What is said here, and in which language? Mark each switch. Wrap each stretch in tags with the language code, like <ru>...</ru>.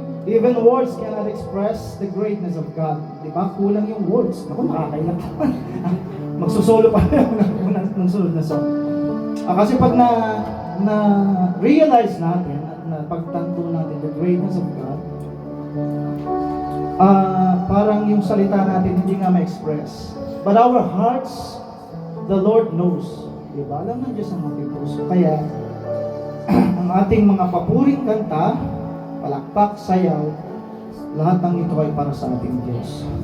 <en>Even words cannot express the greatness of God.</en> <tl>Di ba? Kulang yung words. Ako, nakakaiyak naman. Magsusolo pa ng sunod na song. Kasi pag na-realize natin at napagtanto natin</tl> <en>the greatness of God,</en> <tl>parang yung salita natin hindi nga ma-express.</tl> <en>But our hearts, the Lord knows.</en> <tl>Diba? Alam ng Diyos ang ating puso. Kaya, ang ating mga papuring kanta, palakpak, sayaw, lahat ng ito ay para sa ating Diyos.</tl>